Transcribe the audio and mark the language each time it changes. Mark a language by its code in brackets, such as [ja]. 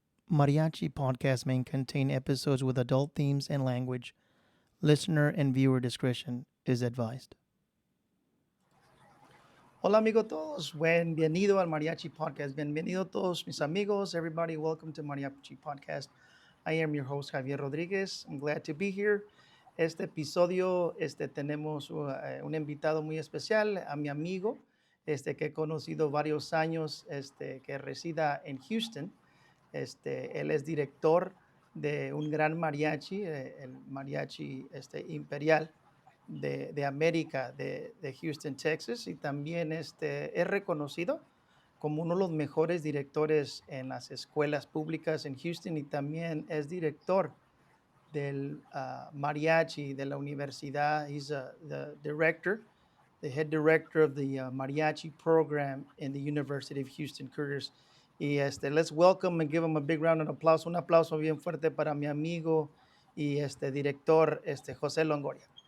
[en] Mariachi podcast may contain episodes with adult themes and language. Listener and viewer discretion is advised. [es] Hola, amigo todos. Bienvenido al Mariachi Podcast. Bienvenido todos mis amigos. [en] Everybody, welcome to Mariachi Podcast. I am your host, Javier Rodriguez. I'm glad to be here. [es] Este episodio, tenemos un invitado muy especial, a mi amigo, que he conocido varios años, que resida en Houston. Él es director de un gran mariachi, el Mariachi Imperial de América de Houston, Texas, y también es reconocido como uno de los mejores directores en las escuelas públicas en Houston y también es director del mariachi de la universidad. [en] He's the director, the head director of the mariachi program in the University of Houston Cougars. [es] Y [en] let's welcome and give him a big round of applause. [es] Un aplauso bien fuerte para mi amigo y director, Jose Longoria.